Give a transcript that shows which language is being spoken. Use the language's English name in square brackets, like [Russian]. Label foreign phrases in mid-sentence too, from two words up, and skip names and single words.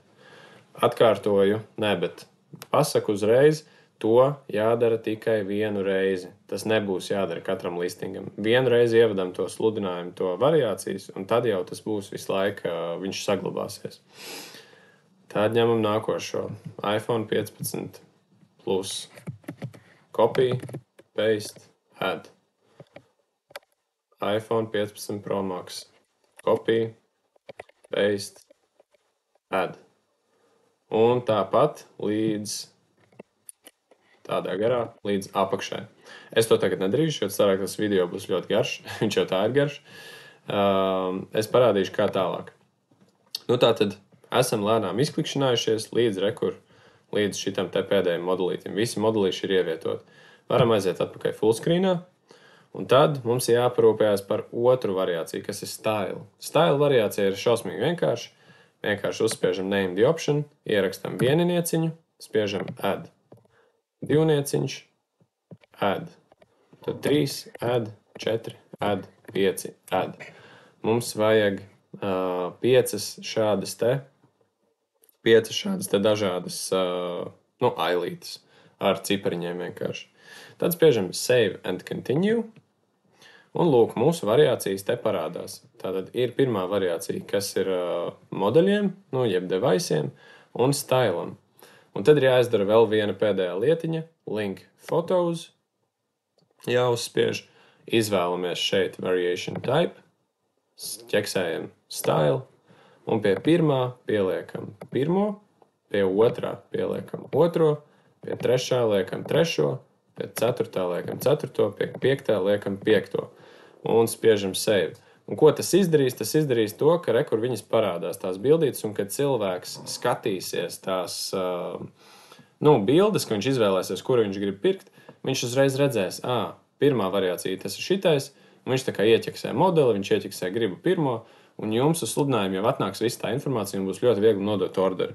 [Latvian] Atkārtoju, bet pasaku uzreiz, to jādara tikai vienu reizi. Tas nebūs jādara katram listingam. Vienu reizi ievadam to sludinājumu, to variācijas, un tad jau tas būs visu laiku, viņš saglabāsies. Tad ņemam nākošo. iPhone 15 plus. [English] Copy, paste, add. iPhone 15 Pro Max. Copy, paste, add. [Latvian] Un tāpat līdz tādā garā, līdz apakšai. Es to tagad nedarīšu, jo cerāk, tas video būs ļoti garš. Viņš jau tā ir garš. Es parādīšu, kā tālāk. Tātad esam lēnām izklikšķinājušies līdz šitam te pēdējiem modulītim. Visi modulīši ir ievietot. Varam aiziet atpakaļ fullscreenā. Un tad mums jāparūpējās par otru variāciju, kas ir style. Style variācija ir šausmīgi vienkārši. Vienkārši uzspiežam [English] name the option, [Latvian] ierakstam vieninieciņu, spiežam add. Divnieciņš, add. Tad 3, add, 4, add, 5, add. Mums vajag 5 šādas te dažādas ailītes ar cipariņiem vienkārši. Tad spiežam [English] save and continue. [Latvian] Un lūk, mūsu variācijas te parādās. Tātad ir pirmā variācija, kas ir modeļiem, jeb deviceiem un stylam. Un tad ir jāizdara vēl viena pēdējā lietiņa, [English] link photos, [Latvian] jāuzspiež, izvēlamies šeit [English] variation type, [Latvian] ķeksējam style, un pie pirmā pieliekam pirmo, pie otrā pieliekam otro, pie trešā liekam trešo, pie ceturtā liekam ceturto, pie piektā liekam piekto, un spiežam save. Un ko tas izdarīs? Tas izdarīs to, ka kur viņas parādās tās bildītes, un kad cilvēks skatīsies tās bildes, ka viņš izvēlēsies, kuru viņš grib pirkt, viņš uzreiz redzēs, pirmā variācija tas ir šitais, un viņš tā kā ieķeksē modeli, viņš ieķeksē gribu pirmo, un jums uz sludinājumu jau atnāks viss tā informācija, un būs ļoti viegli nodot orderi.